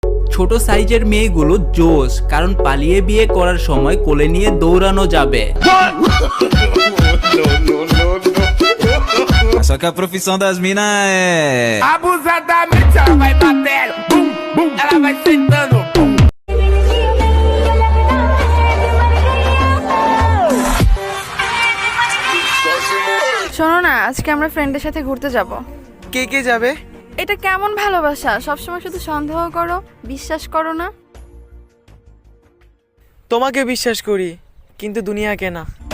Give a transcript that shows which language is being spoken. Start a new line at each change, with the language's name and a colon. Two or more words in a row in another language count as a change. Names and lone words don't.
Bangla: ছোট সাইজের মেয়েগুলো জোশ, কারণ পালিয়ে বিয়ে করার সময় কোলে নিয়ে দৌড়ানো যাবে।
Portuguese: Só que a profissão das minas é Abusadamente ela vai batendo, bum, bum, ela vai sentando, bum.
Bangla: শোনো না, আজকে আমরা ফ্রেন্ডের সাথে ঘুরতে যাব। কে কে যাবে? এটা কেমন ভালোবাসা? সবসময় শুধু সন্দেহ করো, বিশ্বাস করো না। তোমাকে বিশ্বাস করি, কিন্তু দুনিয়াকে না।